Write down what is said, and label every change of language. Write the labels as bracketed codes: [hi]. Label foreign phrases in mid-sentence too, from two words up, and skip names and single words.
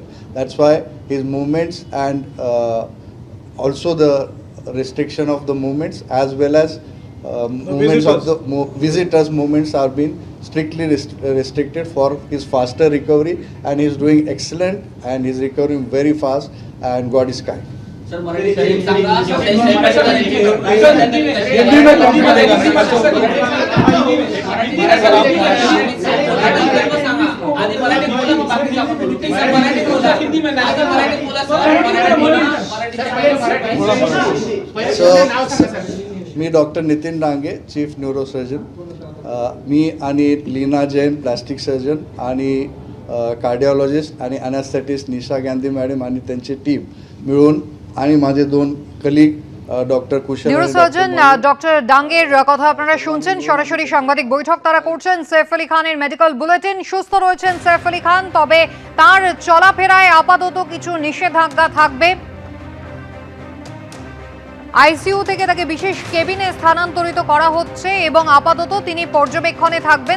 [en] That's why his movements and also the restriction of the movements as well as movements of the visitors' movements are being strictly restricted for his faster recovery, and he is doing excellent and he is recovering very fast, and God is kind. [mr] सर मराठी साहिब सांगा आधी मराठी बोला मग बाकी आपण बोलू. सर मराठी बोला, हिंदी में नाही, मराठी बोला सर. So मी डॉक्टर नितीन डांगे, [en] chief neurosurgeon. [mr] मी आणि लीना जैन, [en] plastic surgeon, [mr] आणि कार्डिओलॉजिस्ट आणि अॅनेस्थेटिस्ट निशा गांधी मॅडम आणि त्यांची टीम मिळून, आणि माझे दोन कलिग ডক্টর কুশল [bn] নিউরোসার্জন ডক্টর ডাঙ্গের কথা আপনারা শুনছেন। সরাসরি সাংবাদিক বৈঠক তারা করছেন। সৈফ আলী খানের [en] medical bulletin, [bn] সুস্থ রয়েছেন সৈফ আলী খান, তবে তার চলাফেরায় আপাতত কিছু নিষেধাজ্ঞা থাকবে। আইসিইউ থেকে তাকে বিশেষ কেবিনে স্থানান্তরিত করা হচ্ছে এবং আপাতত তিনি পর্যবেক্ষণে থাকবেন।